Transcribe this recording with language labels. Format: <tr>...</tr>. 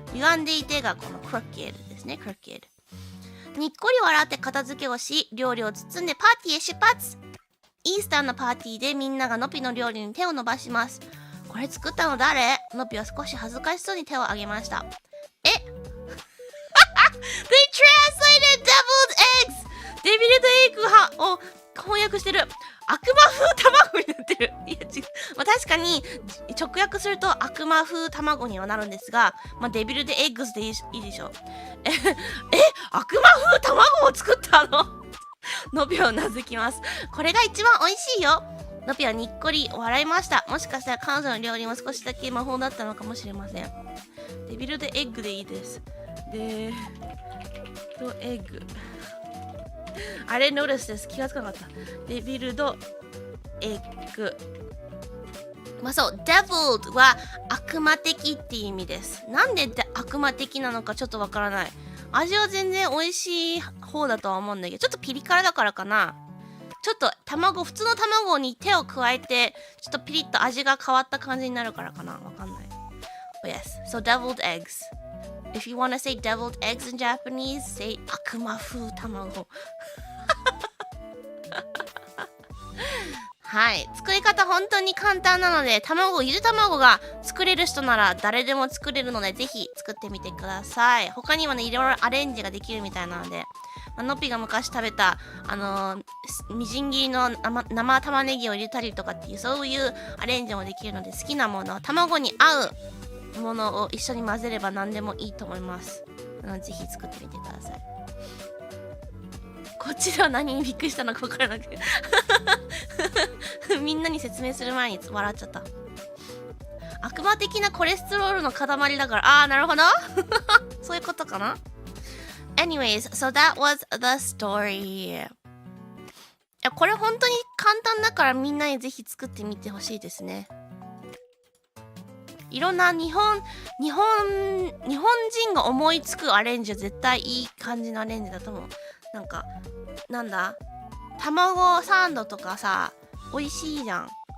<ja>歪んでいてがこのcrookedですね。</ja> <en>crooked。</en> <ja>にっこり笑って片付けをし、料理を包んでパーティーへ出発。イースターのパーティーでみんながノピの料理に手を伸ばします。これ作ったの誰？ノピは少し恥ずかしそうに手を挙げました。</ja> <en>They translated deviled eggs!</en> <ja>デビルドエッグを翻訳してる。悪魔風卵になってる。いや違う。確かに直訳すると悪魔風卵にはなるんですが、デビルドエッグスでいいでしょ。悪魔風卵を作ったの？ノピはうなずきます。これが一番美味しいよ。ノピはにっこり笑いました。もしかしたら彼女の料理も少しだけ魔法だったのかもしれません。デビルドエッグでいいです。デビルドエッグ。あれノースです。気がつかなかった。デビルドエッグ。そう、deviled は悪魔的っていう意味です。なんで悪魔的なのかちょっとわからない。味は全然美味しい方だとは思うんだけど、ちょっとピリ辛だからかな。ちょっと普通の卵に手を加えて、ちょっとピリッと味が変わった感じになるからかな。わかんない。</ja> <en>But yes, so deviled eggs. If you want to say deviled eggs in Japanese, say 悪魔風卵。</en> <ja>はい。作り方本当に簡単なので、ゆで卵が作れる人なら誰でも作れるので、ぜひ作ってみてください。他にもね、いろいろアレンジができるみたいなので、ノピが昔食べた、みじん切りの生玉ねぎを入れたりとかっていう、そういうアレンジもできるので、好きなもの、卵に合うものを一緒に混ぜれば何でもいいと思います。ぜひ作ってみてください。こっちでは何にびっくりしたのか分からなくてみんなに説明する前に笑っちゃった。悪魔的なコレステロールの塊だから、なるほどそういうことかな。</ja> <en>Anyways, so that was the story.</en> <ja>これ本当に簡単だからみんなにぜひ作ってみてほしいですね。いろんな日本人が思いつくアレンジは絶対いい感じのアレンジだと思う。なんだ卵サンドとかさ、美味しいじゃん。</ja>